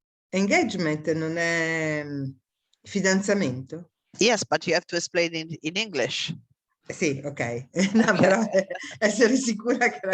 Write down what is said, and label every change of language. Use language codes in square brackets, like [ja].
[it] Engagement non è fidanzamento? [en] Yes, but you have to explain in English. [it] Sì, ok. No, però essere sicura che era